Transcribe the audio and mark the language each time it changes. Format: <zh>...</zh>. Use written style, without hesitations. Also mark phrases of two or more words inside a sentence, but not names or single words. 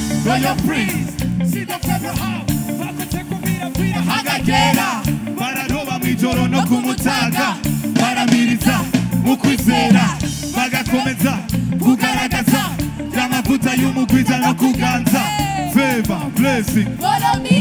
<en>royal prince</en> <rn>Hagagera bararoba mw'ijoro no ku mutaga baramiriza mu kwizera bagakomeza kugaragaza y'amavuta y'umugwiza no kuganza</rn> <en>favor blessing</en> <rn>Follow</rn>